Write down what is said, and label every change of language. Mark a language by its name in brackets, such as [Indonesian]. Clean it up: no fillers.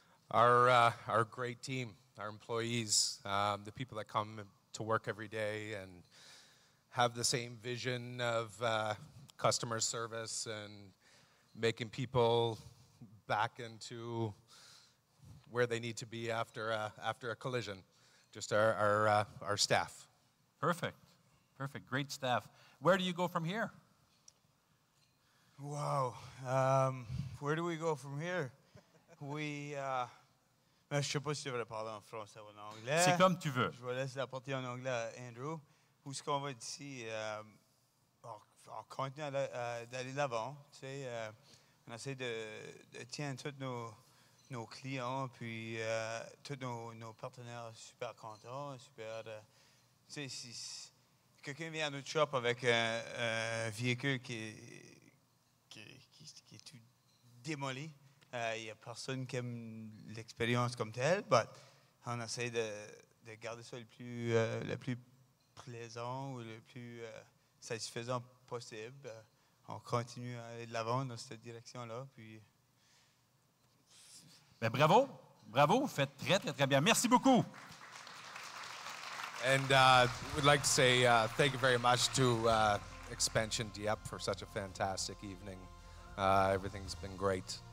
[English] Our great team, our employees, the people that come to work every day and have the same vision of customer service and making people back into where they need to be after a collision. Just our staff. Perfect. Perfect. Great staff. Where do you go from here? Wow. Where do we go from here? [French] Je ne sais pas si je devrais parler en français ou en anglais. C'est comme tu veux. Je vais laisser la partie en anglais à Andrew. Où est-ce qu'on va d'ici? On continue d'aller de l'avant. Tu sais, on essaie de tenir tous nos clients, puis tous nos partenaires super contents, super... tu sais, si quelqu'un vient à notre shop avec un véhicule qui est tout démoli, il n'y a personne qui aime l'expérience comme telle, mais on essaie de garder ça le plus plaisant ou le plus satisfaisant possible. On continue à aller de l'avant dans cette direction-là. Puis... Ben, bravo. Bravo. Vous faites très, très, très bien. Merci beaucoup. [English] And we'd like to say thank you very much to Expansion Dieppe for such a fantastic evening. Everything's been great.